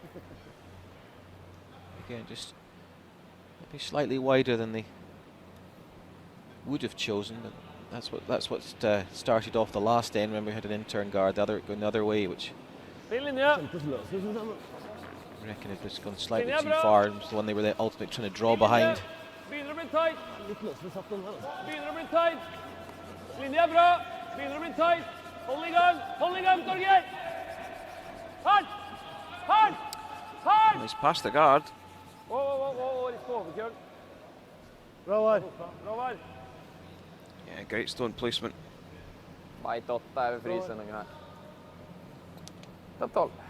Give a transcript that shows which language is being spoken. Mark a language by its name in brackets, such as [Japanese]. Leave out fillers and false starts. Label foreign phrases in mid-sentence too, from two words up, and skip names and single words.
[English] Again, just maybe slightly wider than they would have chosen, but that's what started off the last end when we had an intern guard going the other way, which I reckon it was gone slightly too far. It was the one they were ultimately trying to draw behind. [Norwegian] Begynner å bli tight. Linje bra. Begynner å bli tight. Hold i gang, Torgeir. [English] Hard. He's past the guard. [Norwegian] Litt på overkjøl. Bra var. [English] Yeah, great stone placement. [Swedish] Bite 8 över frysen ungefär. Ta 12.